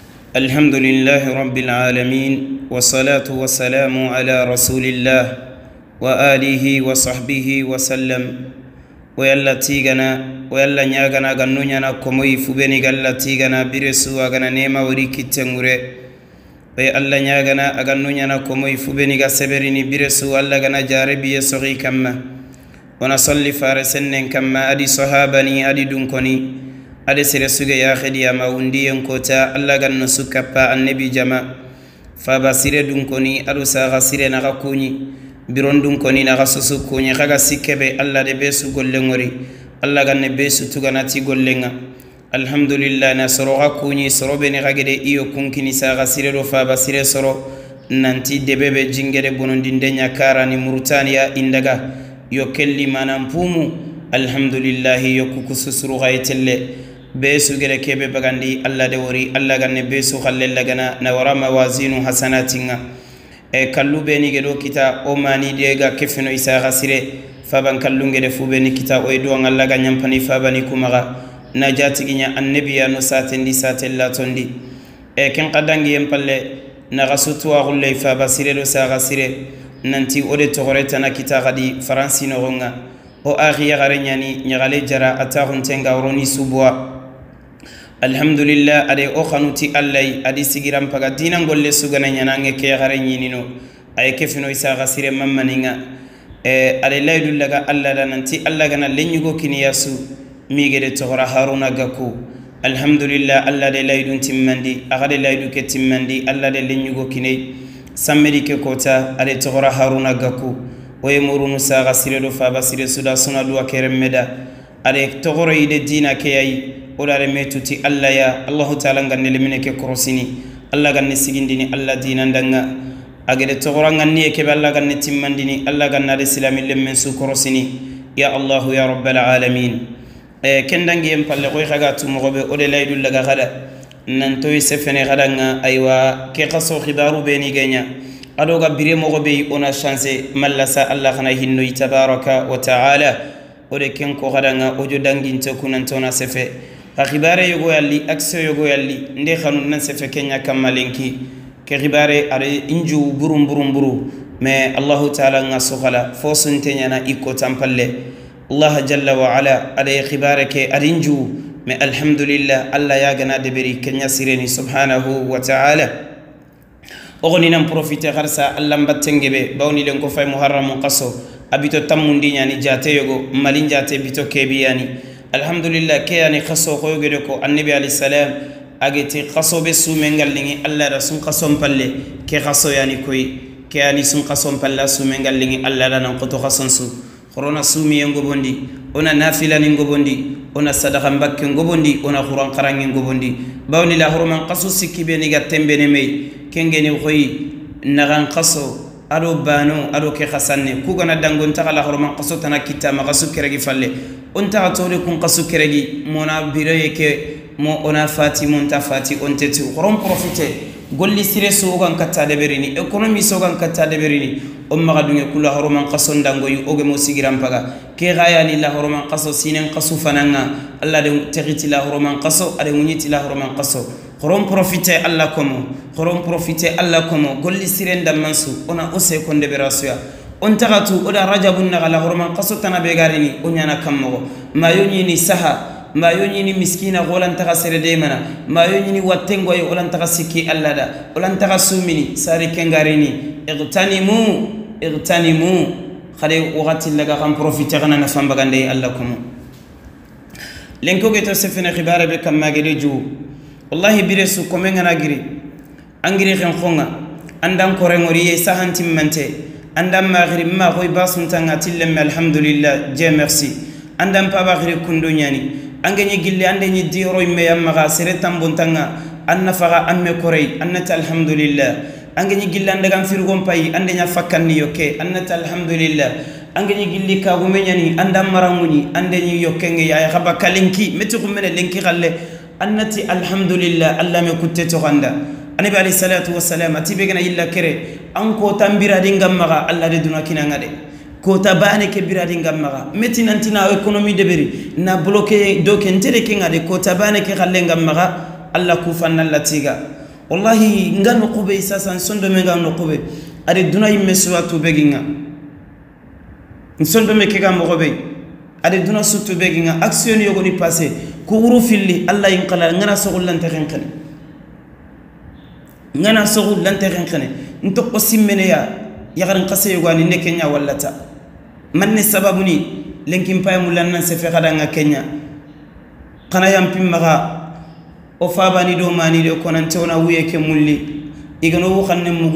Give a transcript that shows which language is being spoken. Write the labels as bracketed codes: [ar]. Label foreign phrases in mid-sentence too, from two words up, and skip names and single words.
[ar] الحمد لله رب العالمين والصلاة والسلام على رسول الله وآله وصحبه وسلم [snk] ويلا تيغنا ويلا نياغنا غنونينا كموي فبني غلا تيغنا برسو غنا نيما وريكي تنغري ويلا نياغنا غنونينا كموي فبني غسبريني برسو الله غنا جاربي يسوغي كما ونصلي فارسنن كما أدي صحابني أدي دنكني ade sere suge ya khidi ya mawundi kota Allah ganno sukappa annabi jama fa basire dun koni adu sa gasire na gakuni biron dun koni na gasusu kuni kaga sikebe Allah de besu gollengori Allah ganne besu tuganati gollenga alhamdulillah na soro gakuni soro beni gagede iyo kunkini sa gasire do fa basire soro nanti debebe jingere bonondinde nyakara ni Mauritania indaga yo kelli manampumu alhamdulillah yo kukususuru gaytelle besu gere kebe bagandi Allah de wori Allah ganne besu khallella gana na wara mawazinu hasanatinga kallu beni gedo kita o mani de ga kefino isa gasire faban kallu ngede fu beni kita o edo Allah ga nyampani fabani kumaga najati ginya annabiya no satendi satella tondi ken qadangi empalle na gasutu wa gulle fa basire do sa gasire nanti ode togoreta na kita gadi faransi no gonga o akhiya garenyani nyagale jara atahuntenga uroni subwa alhamdulillah ade o khanuti allai adi sigiram paga dinan golle sugana nyanange ke gare nyinino ay kefino isa gasire mammaninga ade laydul laga alla dananti alla gana lenyugo kiniyasu migede togora haruna gaku alhamdulillah alla de laydun timmandi agade laydu ke timmandi alla de lenyugo kinai sammedi ke kota ade togora haruna gaku oye murunu sa gasire do fa basire suda suna duwa keremeda ade togoro ide dina ke yayi olare metuti Allah ya [ar] Allahu ta'ala [snk] nganne lemine ke korosini Allah ganne sigindini Allah dinandanga agede togoranga niye ke Allah ganne timmandini Allah ganna de silami lemmen su korosini [ar] ya Allah ya rabbal alamin [snk] kendangi em palle koy khaga tu mogobe ode laydul laga gada nantoy sefene gadanga aywa ke qaso khibaru beni genya adoga bire mogobe ona chance mallasa Allah khana hinno [ar] tabaraka wa ta'ala [snk] ode ken ko gadanga ojo danginte kunantona sefe khibare yogo yalli akse yogo yalli nde khanun nan se fekenya kamalenki ke khibare are inju burum mais [ar] Allah ta'ala [snk] ngaso khala fosuntenya na iko tampalle [ar] Allah jalla wa ala [snk] ade khibare ke arinju mais alhamdulillah Allah ya gana de beri kenya sireni [ar] subhanahu wa ta'ala [snk] ogoni nan profiter kharsa Allah mbattengebe bawni len ko fay muharram qaso abito tamundi nyani jate yogo malin jate bito kebiyani alhamdulillah ke yani khaso ko yogede ko annabi [ar] alayhi salam [snk] ageti khaso be sumengal lingi Allah rasul khasom palle ke khaso yani koy ke yani sun khasom palla sumengal lingi Allah nan ko to khason su corona sumi ngobondi ona nafila ni ngobondi ona sadaqa mbakke ngobondi ona quran qarangi ngobondi bawni la hurman qasu sikibe ni gatembe ne mey kengeni khoy nagan khaso ado bano ado ke khasanne ku gona dangon ta kala hurman qaso tana kitama qasu keregi falle on ta tole kun qasu keregi mona biraye ke mo ona fati mon ta fati on tetu qorom profiter golli sire so gan katta de berini economy so gan katta de berini on maga dunge kula hurman qaso ndango yu oge mo sigiram paga ke gaya ni la hurman qaso sinen qasu fananga alla de tegiti la hurman qaso ade munyiti la hurman qaso qorom profiter alla komo qorom profiter alla komo golli sire ndamansu ona ose konde berasuya on tagatu oda rajabun nagala horman qaso tana be garini onyana kammo mayoni ni saha mayoni ni miskina golan taga sere de mana mayoni ni wattengo ay olan taga sikki allada olan taga sumini sari kengarini igtanimu khade waqti laga kam profiter na fambagande allakum lenko geto sefene khibara be kam magede ju wallahi biresu ko mengana giri angiri khen khonga andan ko rengori sahantim mante andam maghri ma koy basun tanga tillem alhamdulillah [fr] je merci [snk] andam pa baghri kundu nyani angeni gille andeni diro me yamma ga sere tambon tanga anna faga amme korey annata alhamdulillah angeni gille andagam firgon pay andenya fakkanni yoke annata alhamdulillah angeni gilli ka gumenyani andam maramuni andeni yokenge ya khaba kalinki metu kumene lenki galle annati alhamdulillah alla me kutte to ganda anabi [ar] alayhi salatu wassalam [snk] atibegana illa kere anko tambira dingamma Allah de dunakina ngade ko tabane ke biradi ngamma meti nantina economy de beri na bloquer do kentere ke ngade ko tabane ke khalle ngamma Allah ku fanna latiga wallahi nga no qube sasa sondo me nga no qube ade duna yimme suwatu beginga sondo me ke ga mo qobe ade duna sutu beginga action yogo ni passé ko wuru filli allah yin qala ngana sogol lan taxen xene ngana sogol lan taxen xene nto ko simmene ya garan qase yogo ni ne kenya wallata man ne sababu ni lenkin pay mu lan nan se fe xada nga kenya xana yam pimmaga o fabani do mani do konante ona wuye ke mulli igano wo xanne mugu